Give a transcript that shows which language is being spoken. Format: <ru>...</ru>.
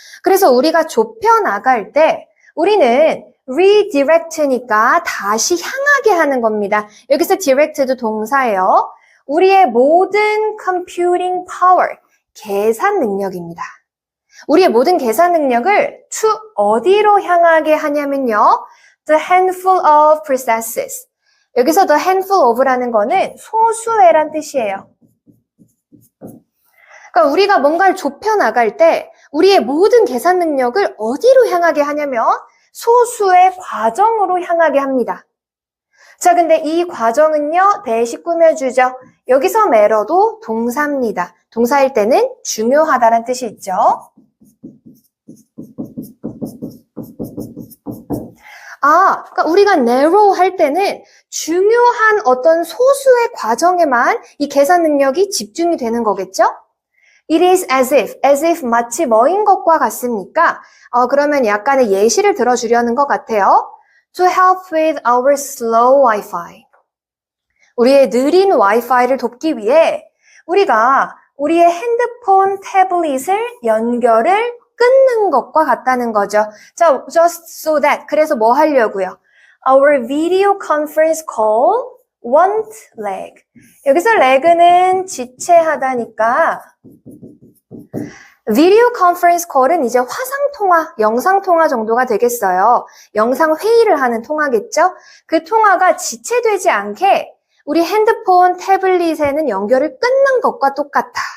<ko>그래서 우리가 좁혀나갈 때 우리는 redirect니까 다시 향하게 하는 겁니다. 여기서 direct도 동사예요. 우리의 모든 computing power, 계산 능력입니다. 우리의 모든 계산 능력을 to 어디로 향하게 하냐면요.</ko> <en>The handful of processes.</en> <ko>여기서 the handful of라는 거는 소수의란 뜻이에요. 그러니까 우리가 뭔가를 좁혀나갈 때 우리의 모든 계산 능력을 어디로 향하게 하냐면 소수의 과정으로 향하게 합니다. 자, 근데 이 과정은요, 대시 꾸며주죠. 여기서 matter도 동사입니다. 동사일 때는 중요하다는 뜻이 있죠. 그러니까 우리가 narrow 할 때는 중요한 어떤 소수의 과정에만 이 계산 능력이 집중이 되는 거겠죠?</ko> <en>It is as if</en> <ko>마치 뭐인 것과 같습니까? 그러면 약간의 예시를 들어주려는 것 같아요.</ko> <en>To help with our slow Wi-Fi.</en> <ko>우리의 느린 와이파이를 돕기 위해 우리가 우리의 핸드폰 태블릿을 연결을 끊는 것과 같다는 거죠. 자,</ko> <en>just so that.</en> <ko>그래서 뭐 하려고요?</ko> <en>Our video conference call won't lag.</en> <ko>여기서 lag는 지체하다니까 비디오 컨퍼런스 콜은 이제 화상통화, 영상통화 정도가 되겠어요. 영상회의를 하는 통화겠죠? 그 통화가 지체되지 않게 우리 핸드폰, 태블릿에는 연결을 끊는 것과 똑같아.</ko>